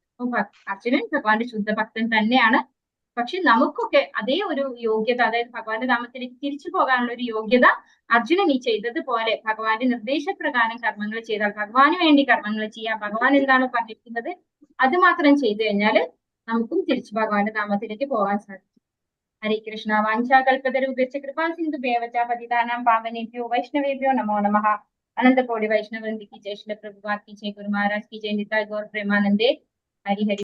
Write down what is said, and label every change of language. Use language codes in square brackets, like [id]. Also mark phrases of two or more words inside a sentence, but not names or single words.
[ml] അപ്പൊ അർജുനൻ ഭഗവാന്റെ ശുദ്ധ ഭക്തൻ തന്നെയാണ്. പക്ഷെ നമുക്കൊക്കെ അതേ ഒരു യോഗ്യത, അതായത് ഭഗവാന്റെ നാമത്തിലേക്ക് തിരിച്ചു പോകാനുള്ള ഒരു യോഗ്യത അർജുനൻ ഈ ചെയ്തതുപോലെ ഭഗവാന്റെ നിർദ്ദേശപ്രകാരം കർമ്മങ്ങൾ ചെയ്താൽ, ഭഗവാന് വേണ്ടി കർമ്മങ്ങൾ ചെയ്യാം, ഭഗവാൻ എന്താണോ പറഞ്ഞിരിക്കുന്നത് അത് മാത്രം ചെയ്തു കഴിഞ്ഞാൽ നമുക്കും തിരിച്ചു ഭഗവാന്റെ നാമത്തിലേക്ക് പോകാൻ സാധിക്കും. [sa] ഹരേ കൃഷ്ണ. വാഞ്ചാകൽപതരൂപേക്ഷ കൃപാ സിന്ധു ഭേവച പതിതാനാം പാവനേഭ്യോ വൈഷ്ണവേഭ്യോ നമോ നമഃ. [hi] अनंत कोटि वैष्णव वृंद की जय, श्री प्रभुपाद की जय, गुरु महाराज की जय, निताय गौर प्रेमानंदे। हरि हरि।